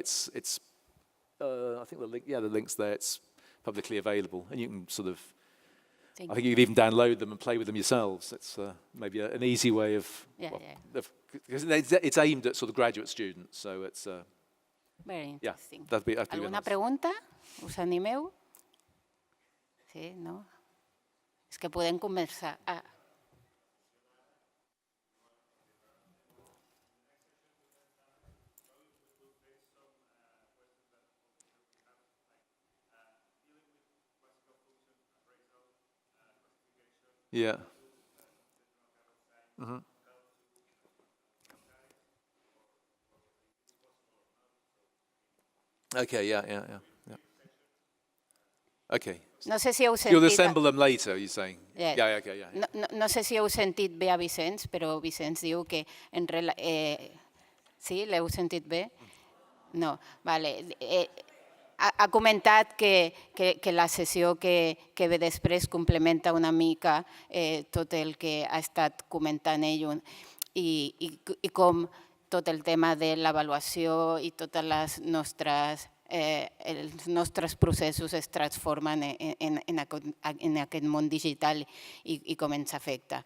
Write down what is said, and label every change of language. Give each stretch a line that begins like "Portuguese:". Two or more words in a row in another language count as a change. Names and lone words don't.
English: I think the link's there. It's publicly available, and you can sort of, I think you can even download them and play with them yourselves. It's maybe an easy way of, because it's aimed at sort of graduate students, so it's. Very interesting. That'd be
Catalan: ¿Alguna
English: nice.
Catalan: pregunta? ¿Us animeu? Sí, no? És que podem conversar.
English: Yeah. Okay, yeah. Okay.
Catalan: No sé si heu
English: You'll
Catalan: sentit...
English: assemble them later, you're saying? Yeah. Yeah.
Catalan: No sé si heu sentit bé a Vicenç, però Vicenç diu que... Sí, l'heu sentit bé? No, vale. Ha comentat que la sessió que ve després complementa una mica tot el que ha estat comentant ell i com tot el tema de l'avaluació i totes les els nostres processos es transformen en aquest món digital i com ens afecta.